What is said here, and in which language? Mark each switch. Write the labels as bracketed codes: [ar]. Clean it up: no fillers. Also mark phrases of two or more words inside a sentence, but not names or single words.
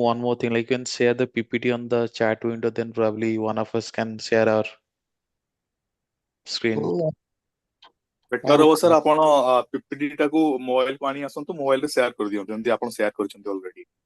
[en] one more thing, like you can share the PPT on the chat window, then probably one of us can share our screen. Mm, [or] ବେଟର ହବ ସାର୍ ଆପଣ ପିପିଟି ଟାକୁ ମୋବାଇଲ କୁ ଆଣି ଆସନ୍ତୁ ମୋବାଇଲ ରେ ସେୟାର କରିଦିଅନ୍ତୁ ଯେମିତି ଆପଣ ସେୟାର କରିଛନ୍ତି ଅଲରେଡି